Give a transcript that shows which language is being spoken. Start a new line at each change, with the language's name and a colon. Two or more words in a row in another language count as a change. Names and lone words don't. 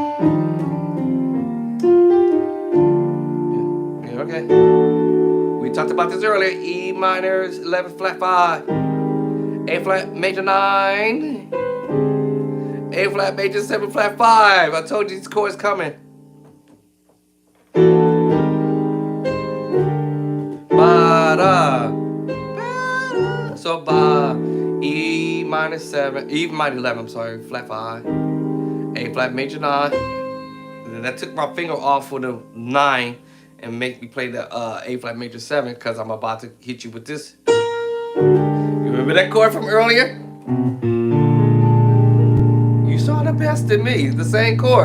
English: Yeah, okay. We talked about this earlier. E minor is 11 flat 5. A flat major 9. A flat major 7 flat 5. I told you these chords coming. Ba-da. Ba-da. So ba. E minor 7. E minor 11, I'm sorry. Flat 5. A flat major 9. And then that took my finger off for the 9 and make me play the A flat major 7 because I'm about to hit you with this. You remember that chord from earlier? You saw the best in me. The same chord.